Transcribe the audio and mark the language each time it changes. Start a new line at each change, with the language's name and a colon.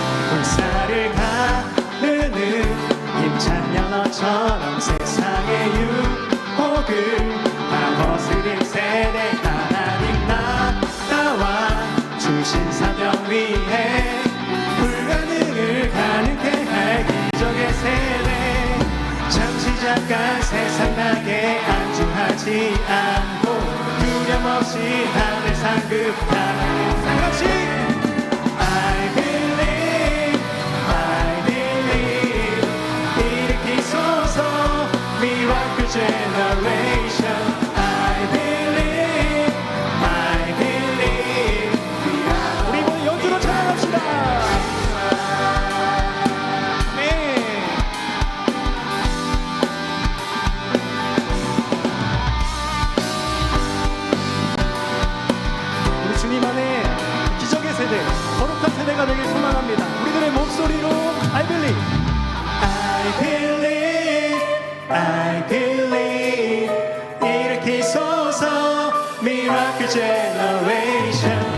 Korean: 물살을 가르는 힘찬 연어처럼 세상의 유혹을 다 거스른 세대, 하나님 나라와 주신 사명 위해 불가능을 가능케 할 기적의 세대, 잠시 잠깐 세상 나게 안주하지 않고 두려움없이 하늘 상급 나가는 상같이.
English: I believe, I believe,
Korean: 일으키소서
English: miracle generation. I believe, I believe.
Korean: 우리 모두 연주로 찬양합시다. 네. 우리 주님 안에 기적의 세대, 거룩한 세대가 되길 소망합니다. 우리들의 목소리로
English: I believe, I believe, I believe,
Korean: 일으키소서
English: miracle generation.